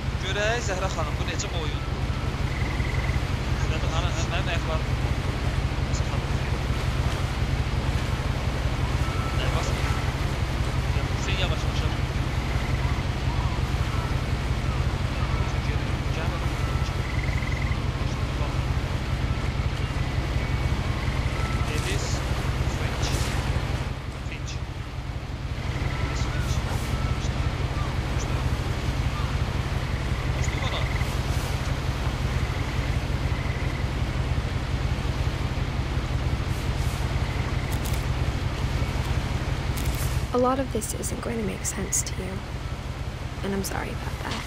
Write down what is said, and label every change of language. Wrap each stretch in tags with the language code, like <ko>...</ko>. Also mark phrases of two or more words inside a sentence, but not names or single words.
<az>Görək Zəhra xanım, bu necə oyun? Mənim ayaqlarım nasıl xanım? Nə basın? Sen yavaş aşağı. Edith Finch. Finch. Edith Finch.</az> <en>A lot of this isn't going to make sense to you, and I'm sorry about that.</en>